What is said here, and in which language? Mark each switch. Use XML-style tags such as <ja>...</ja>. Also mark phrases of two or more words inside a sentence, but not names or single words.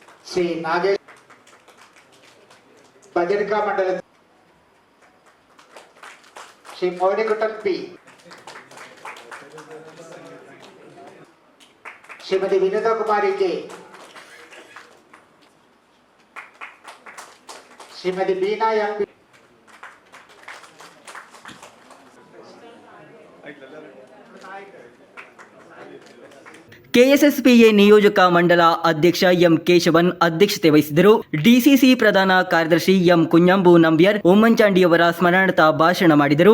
<kn>श्री नागेश बजरका मंडल श्री मोहनीकुट्टन पी श्रीमती विनोदा कुमारी के श्रीमती बीना एम पी ಕೆಎಸ್ಎಸ್ಪಿಎ ನಿಯೋಜಕ ಮಂಡಲ ಅಧ್ಯಕ್ಷ ಎಂ ಕೇಶವನ್ ಅಧ್ಯಕ್ಷತೆ ವಹಿಸಿದರು. ಡಿಸಿಸಿ ಪ್ರಧಾನ ಕಾರ್ಯದರ್ಶಿ ಎಂ ಕುഞ്ഞಂಬು ನಂಬ್ಯಾರ್ ಉಮ್ಮಂಚಾಂಡಿಯವರ ಸ್ಮರಣಾರ್ಥ ಭಾಷಣ ಮಾಡಿದರು.</kn>